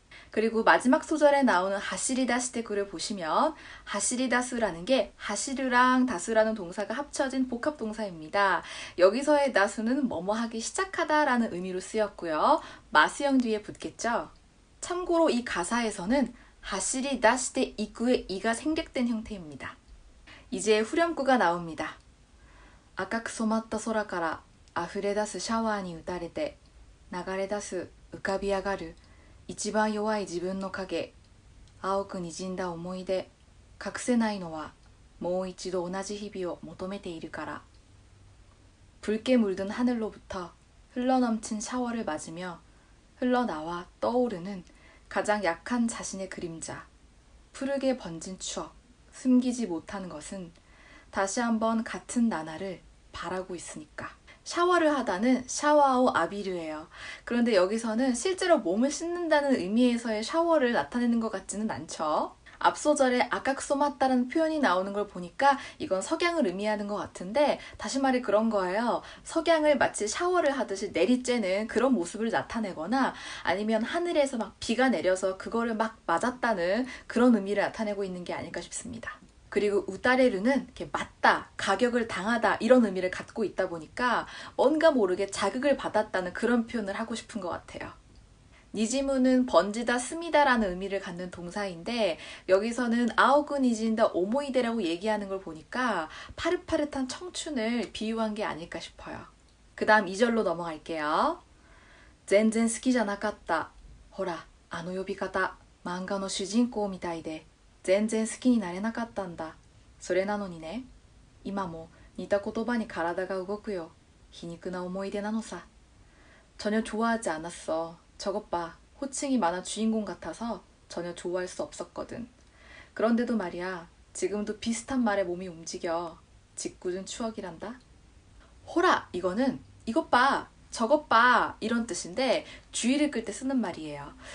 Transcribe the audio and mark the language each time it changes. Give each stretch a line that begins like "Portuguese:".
Korean: 그리고 마지막 소절에 나오는 하시리다시테쿠를 보시면 하시리다스라는 게 하시르랑 다스라는 동사가 합쳐진 복합동사입니다. 여기서의 다스는 뭐뭐 하기 시작하다 라는 의미로 쓰였고요. 마스형 뒤에 붙겠죠. 참고로 이 가사에서는 하시리다시테 이쿠의 이가 생략된 형태입니다. 이제 후렴구가 나옵니다.
Japanese: 赤く染まった空から溢れ出すシャワーに打たれて流れ出す浮かび上がる一番弱い自分の影青くにじんだ思い出隠せないのはもう一度同じ日々を求めているから
Korean: 붉게 물든 하늘로부터 흘러넘친 샤워를 맞으며 흘러나와 떠오르는 가장 약한 자신의 그림자 푸르게 번진 추억 숨기지 못하는 것은 다시 한번 같은 나날을 바라고 있으니까 샤워를 하다는 샤와오 아비르예요. 그런데 여기서는 실제로 몸을 씻는다는 의미에서의 샤워를 나타내는 것 같지는 않죠. 앞소절에 아까크소맞다라는 표현이 나오는 걸 보니까 이건 석양을 의미하는 것 같은데 다시 말해 그런 거예요. 석양을 마치 샤워를 하듯이 내리쬐는 그런 모습을 나타내거나 아니면 하늘에서 막 비가 내려서 그거를 막 맞았다는 그런 의미를 나타내고 있는 게 아닐까 싶습니다. 그리고 우따레르는 이렇게 맞다, 가격을 당하다 이런 의미를 갖고 있다 보니까 뭔가 모르게 자극을 받았다는 그런 표현을 하고 싶은 것 같아요. 니지무는 번지다, 스미다라는 의미를 갖는 동사인데 여기서는 아오구 니진다 오모이데라고 얘기하는 걸 보니까 파릇파릇한 청춘을 비유한 게 아닐까 싶어요. 그 다음 2절로 넘어갈게요.
Japanese: 全然好きじゃなかった。ほら、あの呼び方、漫画の主人公みたいで、全然好きになれなかったんだ。それなのにね、今も似た言葉に体が動くよ。皮肉な思い出なのさ.
Korean: 전혀 좋아하지 않았어. 저것 봐. 호칭이 만화 주인공 같아서 전혀 좋아할 수 없었거든. 그런데도 말이야, 지금도 비슷한 말에 몸이 움직여. 짓궂은 추억이란다. 호라, 이거는 이것 봐, 저것 봐 이런 뜻인데 주의를 끌 때 쓰는 말이에요.